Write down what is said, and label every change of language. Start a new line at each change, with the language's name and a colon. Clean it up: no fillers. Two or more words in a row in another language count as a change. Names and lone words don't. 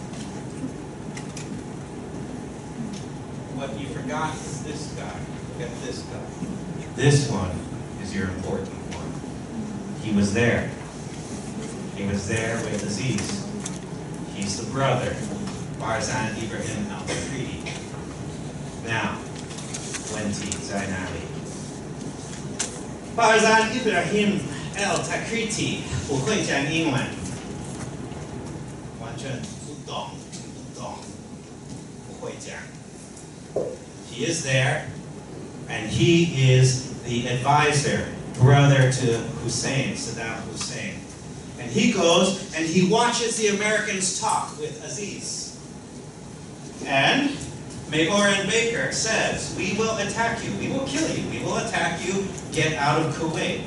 English: What you forgot is this guy. Look at this guy. This one is your important one. He was there. He was there with Aziz. He's the brother, Barzan Ibrahim al-Takriti. Now, 20, Zainali. Barzan Ibrahim al-Takriti
Chinese: 不会讲英文，完全不懂，不会讲。
English: He is there, and he is the advisor, brother to Hussein, Saddam Hussein. And he goes and he watches the Americans talk with Aziz. And Mayor and Baker says, we will attack you, we will kill you, we will attack you, get out of Kuwait.